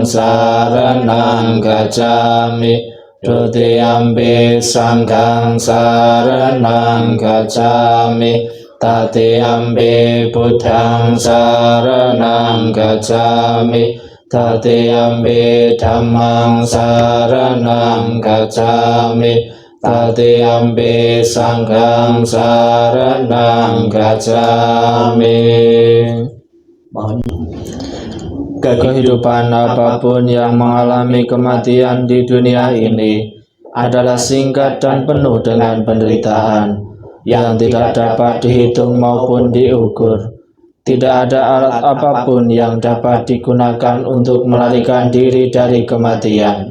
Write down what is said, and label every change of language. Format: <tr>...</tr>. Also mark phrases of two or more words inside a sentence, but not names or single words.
<pi>saranang gacchami, Dutiyampi Sanghang saranang gacchami, Tatiyampi Buddhang saranang gacchami, Tatiyampi Dhammang saranang gacchami, Tatiyampi Sanghang saranang gacchami.</pi> <id>Mohon. Kehidupan apapun yang mengalami kematian di dunia ini adalah singkat dan penuh dengan penderitaan yang tidak dapat dihitung maupun diukur. Tidak ada alat apapun yang dapat digunakan untuk melarikan diri dari kematian.</id>